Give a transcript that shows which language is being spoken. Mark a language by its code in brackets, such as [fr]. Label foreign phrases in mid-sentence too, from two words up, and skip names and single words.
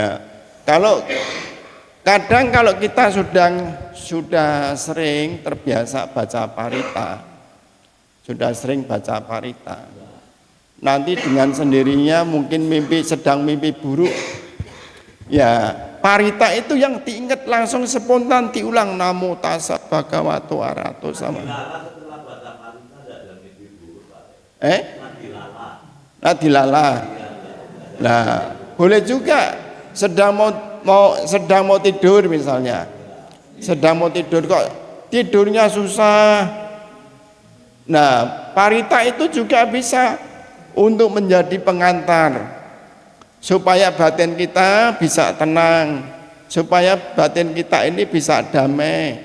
[id] Kalau kadang kalau kita sudah sering terbiasa baca parita, nanti dengan sendirinya mungkin sedang mimpi buruk, ya parita itu yang diingat langsung spontan diulang, [pi] namo tassa bhagavato arahato sama. Nadilala. [id] Nah, boleh juga sedang mau tidur misalnya. Sedang mau tidur kok tidurnya susah. Nah, parita itu juga bisa untuk menjadi pengantar supaya batin kita bisa tenang, supaya batin kita ini bisa damai.